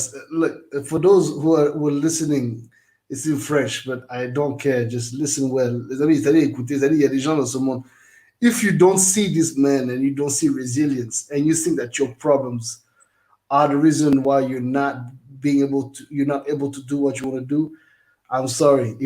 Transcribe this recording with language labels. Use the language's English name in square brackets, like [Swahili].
[English] Look, for those who are listening, it's in French, but I don't care. Just listen well. [French] Les amis, écoutez, il y a des gens dans ce monde. [English] If you don't see this man and you don't see resilience and you think that your problems are the reason why you're not able to do what you want to do, I'm sorry.